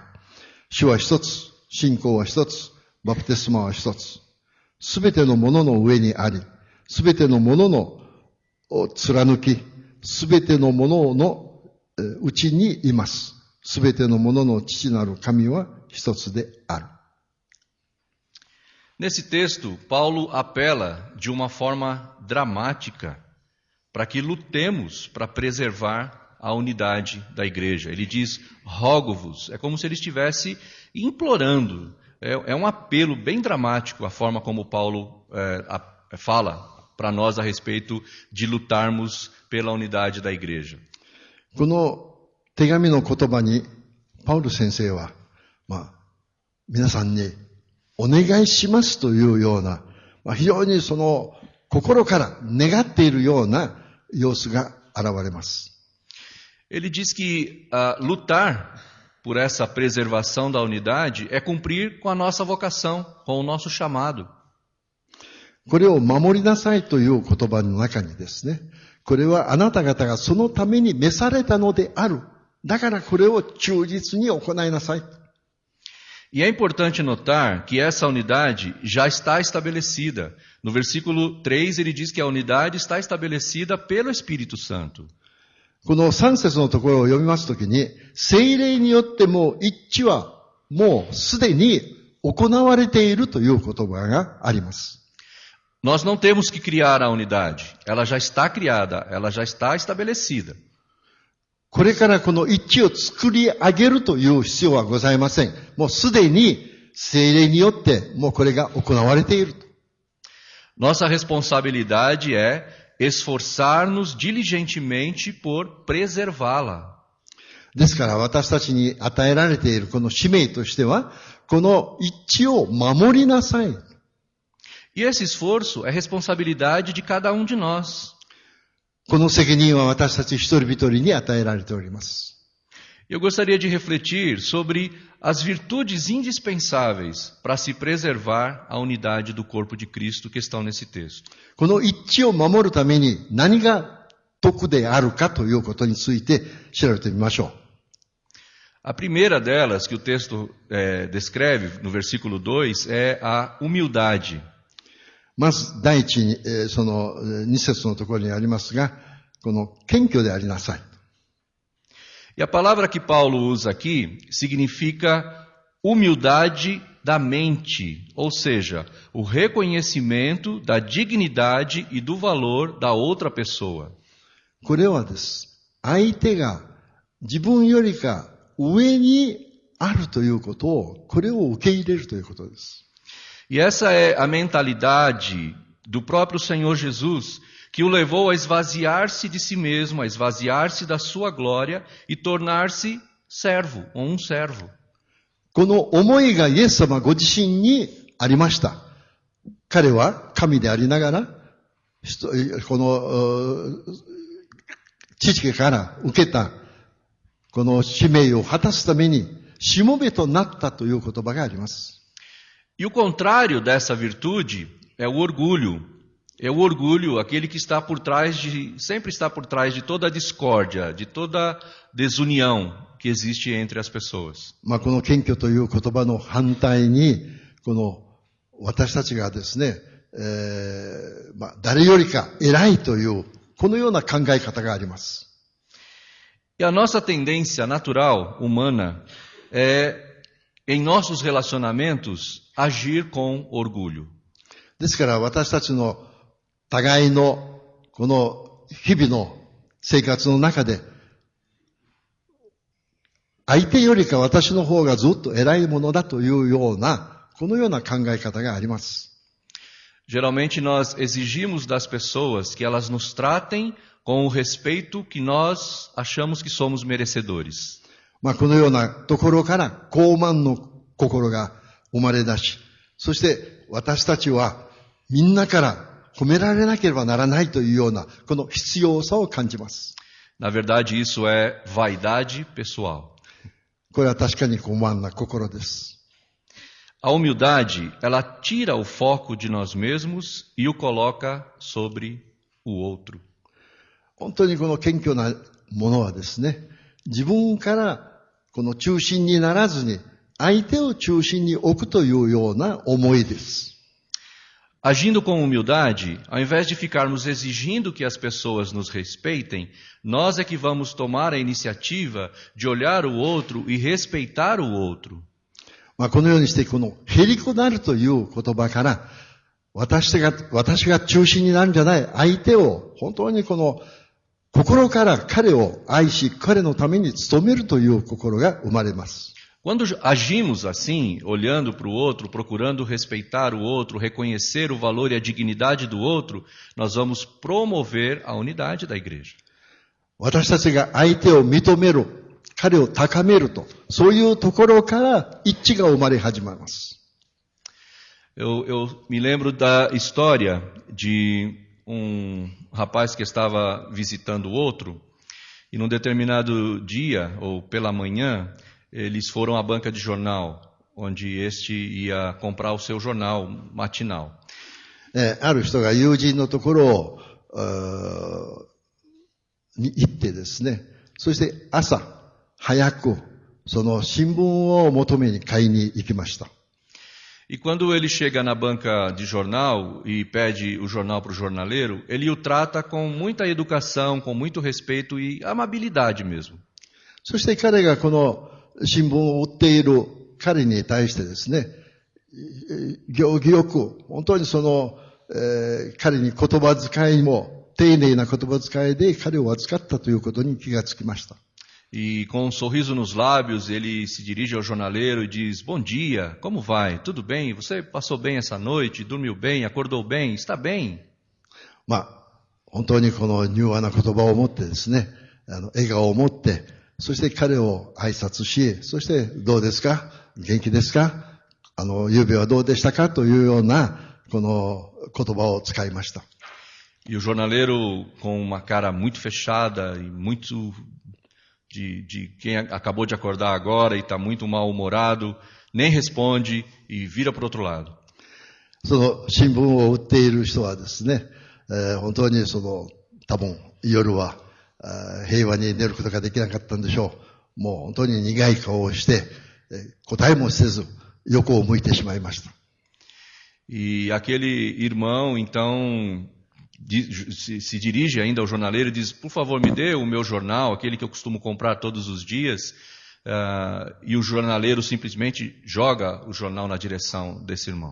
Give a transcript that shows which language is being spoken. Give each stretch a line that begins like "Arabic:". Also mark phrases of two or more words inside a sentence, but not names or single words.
Japanese: 主は一つ、信仰は一つ、バプテスマは一つ。すべてのものの上にあり、すべてのもののを貫き、すべてのもののうちにいます。すべてのものの父なる神は一つである。
Portuguese: Nesse texto, Paulo apela de uma forma dramática para que lutemos para preservar a unidade da igreja. Ele diz, rogo-vos, é como se ele estivesse implorando. É um apelo bem dramático a forma como Paulo fala para nós a respeito de lutarmos pela unidade da igreja.
Japanese: この手紙の言葉に、パウル先生は、皆さんにお願いしますというような、非常にその心から願っているような様子が現れます。
Portuguese: Ele diz que lutar por essa preservação da unidade é cumprir com a nossa vocação, com o nosso chamado.
Japanese: これを守りなさいという言葉の中にですね、これはあなた方がそのために召されたのである。だからこれを忠実に行いなさい。
Portuguese: E é importante notar que essa unidade já está estabelecida. No versículo 3 ele diz que a unidade está estabelecida pelo Espírito Santo.
Japanese: この3節のところを読みますときに、聖霊によっても一致はもうすでに行われているという言葉があります。
Portuguese: Nós não temos que criar a unidade. Ela já está criada, ela já está estabelecida.
Japanese: これからこの一致を作り上げるという必要はございません。もうすでに聖霊によってもうこれが行われていると。
Portuguese: Nossa responsabilidade é esforçar-nos diligentemente por preservá-la.
Japanese: ですから私たちに与えられているこの使命としては、この一致を守りなさい。
Portuguese: E esse esforço é responsabilidade de cada um de nós.
Japanese: この責任は私たち一人一人に与えられております。
Portuguese: Eu gostaria de refletir sobre as virtudes indispensáveis para se preservar a unidade do corpo de Cristo que estão nesse texto.
Japanese: この一致を守るために何が得であるかということについて調べてみましょう。
Portuguese: A primeira delas que o texto descreve no versículo 2 é a humildade.
Japanese: まず第一に、その2節のところにありますが、この謙虚でありなさい。
Portuguese: E a palavra que Paulo usa aqui significa humildade da mente, ou seja, o reconhecimento da dignidade e do valor da outra pessoa.
Japanese: これはです。相手が自分よりか上にあるということを、これを受け入れるということです。
Portuguese: E essa é a mentalidade do próprio Senhor Jesus, que o levou a esvaziar-se de si mesmo, a esvaziar-se da sua glória e tornar-se servo, ou um servo.
Japanese: この思いがイエス様ご自身にありました。彼は神でありながら、この父から受けたこの使命を果たすためにしもべとなったという言葉があります。
Portuguese: E o contrário dessa virtude é o orgulho. É o orgulho, aquele que está por trás sempre está por trás de toda a discórdia, de toda desunião que existe entre as pessoas.
Japanese: この謙虚という言葉の反対に、この私たちがですね、誰よりか偉いというこのような考え方があります。
Portuguese: E a nossa tendência natural humana é em nossos relacionamentos agir com orgulho.
Japanese: ですから私たちの互いのこの日々の生活の中で、相手よりか私の方がずっと偉いものだというような、このような考え方があります。
Portuguese: Geralmente nós exigimos das pessoas que elas nos tratem com o respeito que nós achamos que somos merecedores.
Japanese: このようなところから傲慢の心が生まれ出し、そして私たちはみんなから褒められなければならないというようなこの必要さを感じます。
Portuguese: Na verdade, isso é vaidade pessoal.
Japanese: これは確かに傲慢な心です。
Portuguese: A humildade, ela tira o foco de nós mesmos e o coloca sobre o outro.
Japanese: 本当にこの謙虚なものはですね、自分からこの中心にならずに相手を中心に置くというような思いです。
Portuguese: Agindo com humildade, ao invés de ficarmos exigindo que as pessoas nos respeitem, nós é que vamos tomar a iniciativa de olhar o outro e respeitar o outro.
Japanese: このようにして、このへりくなるという言葉から、私が中心になるんじゃない、相手を本当にこの心から彼を愛し、彼のために努めるという心が生まれます。
Portuguese: Quando agimos assim, olhando para o outro, procurando respeitar o outro, reconhecer o valor e a dignidade do outro, nós vamos promover a unidade da igreja.
Japanese: 私たちが相手を認める、彼を高めると、そういうところから一致が生まれ始めます。
Portuguese: Eu me lembro da história de rapaz que estava visitando o outro, e num determinado dia, ou pela manhã, eles foram à banca de jornal, onde este ia comprar o seu jornal matinal.
Japanese: ある人が友人のところに行ってですね、そして朝早くその新聞を求めに買いに行きました。
Portuguese: E quando ele chega na banca de jornal e pede o jornal para o jornaleiro, ele o trata com muita educação, com muito respeito e amabilidade mesmo.
Japanese: そして彼がこの新聞を売っている彼に対してですね、行儀よく、本当にその、彼に言葉遣いも丁寧な言葉遣いで彼を扱ったということに気がつきました。
Portuguese: E com um sorriso nos lábios, ele se dirige ao jornaleiro e diz: Bom dia, como vai? Tudo bem? Você passou bem essa noite? Dormiu bem? Acordou bem? Está bem?
Japanese: 本当にこの柔和な言葉を持ってですね、笑顔を持って、そして彼を挨拶し、そしてどうですか？元気ですか？夕べはどうでしたか？というような、この言葉を使いました。
Portuguese: E o jornaleiro, com uma cara muito fechada e muito de quem acabou de acordar agora e está muito mal-humorado, nem responde e vira para o outro lado.
Japanese: その新聞を売っている人はですね、本当に多分夜は平和に寝ることができなかったんでしょう。もう本当に苦い顔をして、答えもせず横を向いてしまいました。
Portuguese: E aquele irmão, então, se dirige ainda ao jornaleiro e diz: Por favor, me dê o meu jornal, aquele que eu costumo comprar todos os dias. E o jornaleiro simplesmente joga o jornal na direção desse irmão.